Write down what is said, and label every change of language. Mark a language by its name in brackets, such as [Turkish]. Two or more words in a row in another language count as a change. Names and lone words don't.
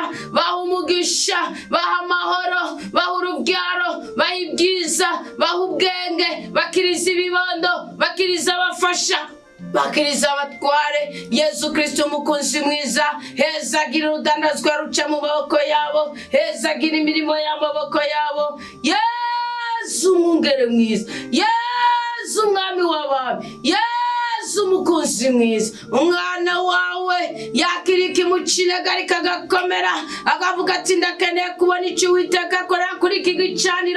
[Rundi] Baha umugisha, baha amahoro, baha urubyaro, baha ibyiza, baha ubwenge, bakiriza ibibondo, bakiriza abafasha, bakiriza abatware. Yesu Kristo mukunzi mwiza, hezagira urudandazwa ruca mu maboko yabo, hezagira imirimo y'amaboko yabo. Yesu mwungere mwiza, Yesu mwami w'abami, Yesu mukunzi mwiza. Umwana wawe yakirika imucinaga ariko agakomera, akavuga ati ndakeneye kubona icyo Uwiteka akorera kuri iki gicaniro.